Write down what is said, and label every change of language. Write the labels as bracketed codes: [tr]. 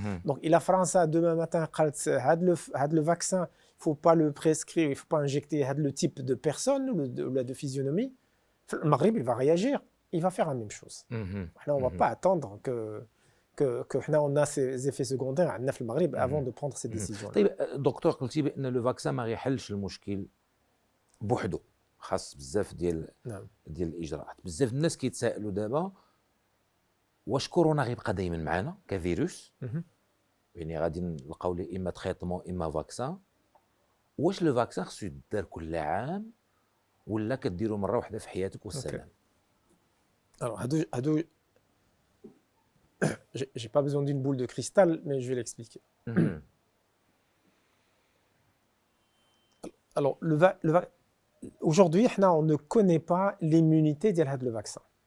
[fr] Donc, la France demain matin, le vaccin, il ne faut pas le prescrire, il ne faut pas injecter le type de personne ou de physionomie. Le Maghreb, il va réagir, il va faire la même chose. Alors, on ne va pas attendre que on a ces effets secondaires à le Maghreb avant de prendre ces décisions. [ar] دكتور قلتي بان لو فاكسان ما يحلش المشكل بوحده, خاص بزاف ديال الاجراءات. بزاف الناس كيتسائلوا دابا واش كورونا غيبقى دائما معنا كفيروس, يعني غادي نلقاو ليه اما تريتمون اما فاكسان. واش لو فاكسان خصو يدار كل عام ولا كديرو مره واحده في حياتك والسلام؟ [fr] Alors, j'ai pas besoin d'une boule de cristal, mais je vais l'expliquer. Alors, aujourd'hui, on ne connaît pas l'immunité de le vaccin.